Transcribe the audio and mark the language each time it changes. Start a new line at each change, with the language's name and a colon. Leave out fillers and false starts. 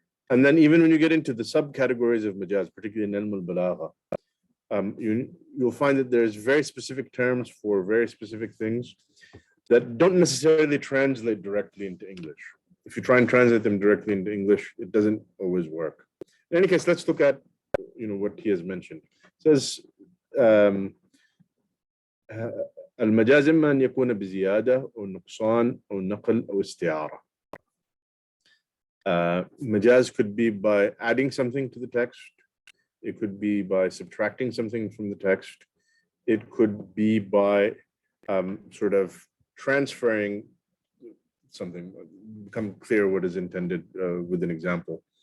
English: And then even when you get into the subcategories of Majaz, particularly in Ilm al-Balagha, you'll find that there's very specific terms for very specific things that don't necessarily translate directly into English. If you try and translate them directly into English, it doesn't always work. In any case, let's look at what he has mentioned. It says,
Arabic: المجاز إما أن يكون بزيادة أو نقصان أو نقل أو استعارة.
English: Majaz could be by adding something to the text. It could be by subtracting something from the text. It could be by sort of transferring something, become clear what is intended with an example.